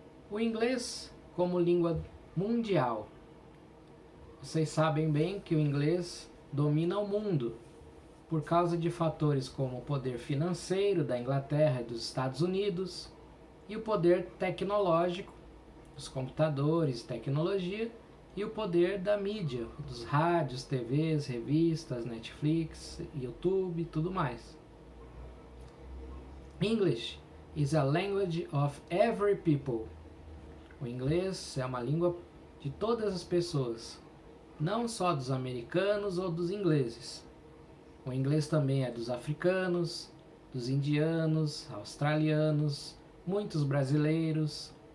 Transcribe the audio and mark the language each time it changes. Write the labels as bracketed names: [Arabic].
[Portuguese] O inglês como língua mundial. Vocês sabem bem que o inglês domina o mundo por causa de fatores como o poder financeiro da Inglaterra e dos Estados Unidos e o poder tecnológico dos computadores, tecnologia, e o poder da mídia, dos rádios, TVs, revistas, Netflix, YouTube e tudo mais. [English] English is a language of every people. [Portuguese] O inglês é uma língua de todas as pessoas, não só dos americanos ou dos ingleses. O inglês também é dos africanos, dos indianos, australianos, muitos brasileiros.